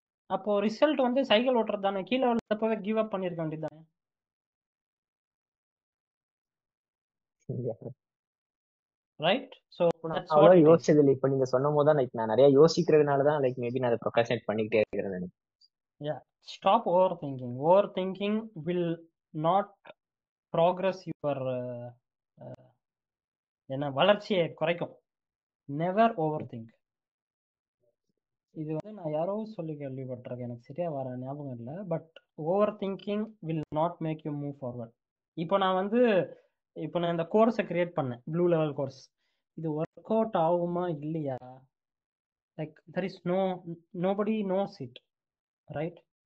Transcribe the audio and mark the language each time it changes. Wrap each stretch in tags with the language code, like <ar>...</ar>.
<ta>அப்போ ரிசல்ட் வந்து சைக்கிள் ஓட்டுறது தானே. கீழே விழுந்தப்பவே கிவ் அப் பண்ணிருக்க வேண்டியதுதானே.</ta> <en>Right? So that's what it is.</en> <ta>யோசிச்சது இப்ப நீங்க சொன்னும் போது தான் நான் நிறைய யோசிக்கிறதுனால தான் மேபி நான் அதை ப்ரொக்ராஸ்டினேட் பண்ணிக்கிட்டே இருக்கிறேன்.</ta> <en>Yeah, stop overthinking. Overthinking will not progress your</en> <ta>என்ன வளர்ச்சியை குறைக்கும்.</ta> <en>Never overthink.</en> <ta>இது வந்து நான் யாரோ சொல்லி கேள்விப்பட்டிருக்கேன், எனக்கு சரியா வர ஞாபகம் இல்லை.</ta> <en>But overthinking will not make you move forward.</en> <ta>இப்போ நான் இந்த கோர்ஸை கிரியேட் பண்ணேன், ப்ளூ லெவல் கோர்ஸ். இது ஒர்க் அவுட் ஆகுமா இல்லையா,</ta> <en>Like there is nobody knows it, right?</en>